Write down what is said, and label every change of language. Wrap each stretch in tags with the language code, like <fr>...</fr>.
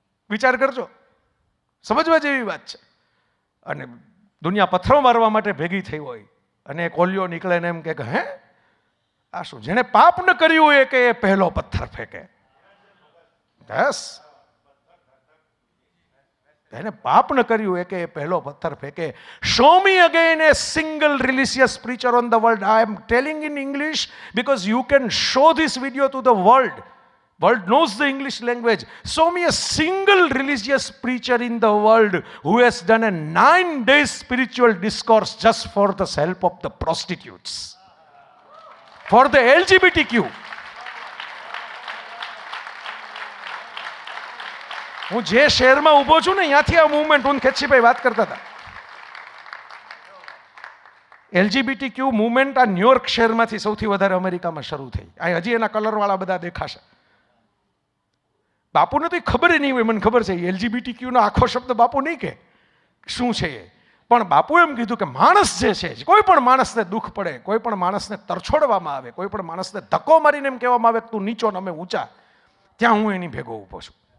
<gu>વિચાર કરજો, સમજવા જેવી વાત છે. અને દુનિયા પથ્થરો મારવા માટે ભેગી થઈ હોય અને એક ઓલિયો નીકળે ને એમ કે હે આ શું? જેને પાપ ન કર્યું હોય કે એ પહેલો પથ્થર ફેંકે. બસ, એને પાપ ન કર્યું એ કે એ પહેલો પથ્થર ફેંકે.</gu> <en>Show me again a single religious preacher on the world. I am telling in English because you can show this video to the world. World knows the English language. Show me a single religious preacher in the world who has done a 9 days spiritual discourse just for the help of the prostitutes, for the LGBTQ.</en> <gu>હું જે શહેરમાં ઊભો છું ને ત્યાંથી આ movement, હું ખેતશીભાઈ વાત કરતા હતા, LGBTQ મૂવમેન્ટ આ ન્યુયોર્ક શહેરમાંથી સૌથી વધારે અમેરિકામાં શરૂ થઈ. આ હજી એના કલરવાળા બધા દેખાશે. બાપુને તો ખબર નહીં હોય, મને ખબર છે LGBTQ નો આખો શબ્દ બાપુ નહીં કે શું છે એ, પણ બાપુ એમ કીધું કે માણસ જે છે, કોઈ પણ માણસને દુઃખ પડે, કોઈ પણ માણસને તરછોડવામાં આવે, કોઈ પણ માણસને ધક્કો મારીને એમ કહેવામાં આવે કે તું નીચો ને અમે ઊંચા, ત્યાં હું એની ભેગો ઊભો છું.</gu>